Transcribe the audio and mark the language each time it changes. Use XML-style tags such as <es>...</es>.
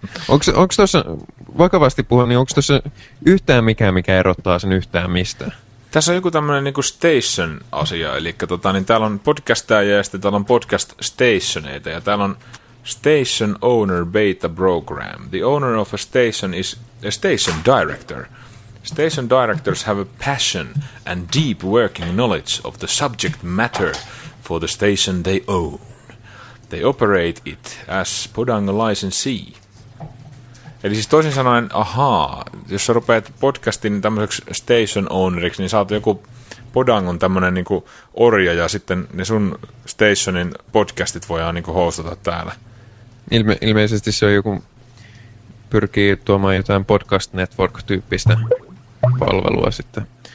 <fi>Onko tuossa, vakavasti puhun, niin onko tuossa yhtään mikä erottaa sen yhtään mistä? Tässä on joku tämmöinen niin kuin station-asia, eli tota, niin täällä on podcastajia ja sitten täällä on podcast-stationeita, ja täällä on Station Owner Beta Program.</fi> <en>The owner of a station is a station director. Station directors have a passion and deep working knowledge of the subject matter for the station they own. They operate it as Podango licensee.</en> <fi>Eli siis toisin sanoen, ahaa, jos sä rupeat podcastin tämmöiseksi station owneriksi, niin sä oot joku Podangon tämmönen niinku orja ja sitten ne sun stationin podcastit voidaan niinku hostata täällä. Ilmeisesti se on joku pyrkii tuomaan jotain podcast network -tyyppistä palvelua sitten.</fi>